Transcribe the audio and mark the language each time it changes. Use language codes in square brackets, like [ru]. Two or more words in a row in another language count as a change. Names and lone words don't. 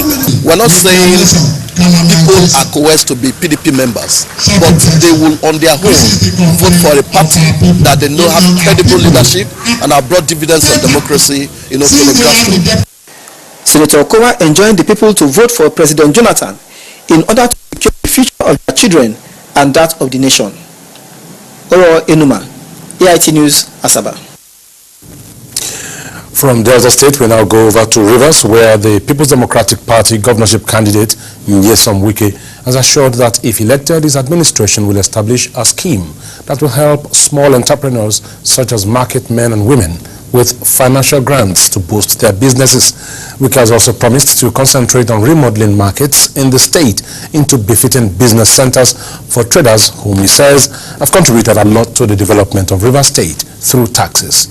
[en] We're not saying people are coerced to be PDP members, but they will on their own vote for a party that they know have credible leadership and have brought dividends of democracy, to the grassroots. Senator Okowa enjoined the people to vote for President Jonathan in order to secure the future of their children and that of the nation. Hauwa Enuma, AIT News, Asaba. From Delta State, we now go over to Rivers, where the People's Democratic Party governorship candidate, Nyesom Wike, has assured that if elected, his administration will establish a scheme that will help small entrepreneurs such as market men and women with financial grants to boost their businesses. Wike has also promised to concentrate on remodeling markets in the state into befitting business centers for traders whom he says have contributed a lot to the development of Rivers State through taxes.